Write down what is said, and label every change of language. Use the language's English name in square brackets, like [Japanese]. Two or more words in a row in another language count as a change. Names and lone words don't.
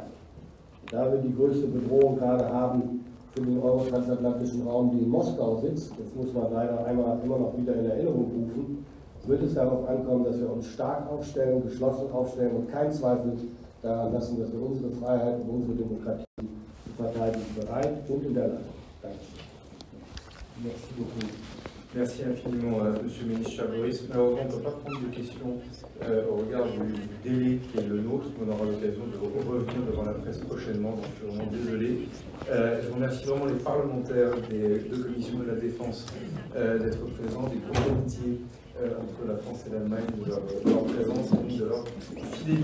[German] Da wir die größte Bedrohung gerade haben für den euro-transatlantischen Raum, die in Moskau sitzt, das muss man leider einmal immer noch wieder in Erinnerung rufen, wird es darauf ankommen, dass wir uns stark aufstellen, geschlossen aufstellen und keinen Zweifel daran lassen, dass wir unsere Freiheit und unsere Demokratie zu verteidigen bereit und in der Lage sind. Danke. [French] Merci beaucoup. Merci infiniment, Monsieur le ministre Chaboris. Malheureusement, on ne peut pas prendre de questions au regard du délai qui est le nôtre. On aura l'occasion de revenir devant la presse prochainement, donc je suis vraiment désolé. Je remercie vraiment les parlementaires des deux commissions de la Défense d'être présents, des groupes d'amitié entre la France et l'Allemagne, de leur présence et de leur fidélité.